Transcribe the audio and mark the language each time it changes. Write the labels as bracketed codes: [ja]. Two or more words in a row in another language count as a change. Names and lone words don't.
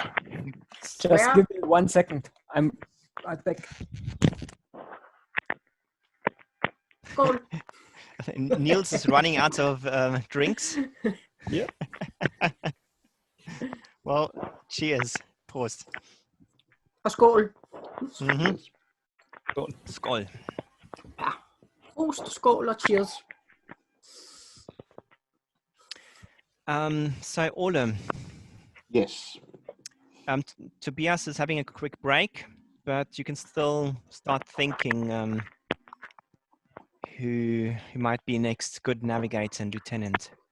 [en] Just give me 1 second. I'm right back. Go. Niels is running out of drinks. Yeah. Well, cheers. Prost. [da] Og skål. Mm-hmm. Skål. Ja. Prost, skål og cheers. [en] So Ole. Yes. Tobias is having a quick break, but you can still start thinking who might be next good navigator and lieutenant.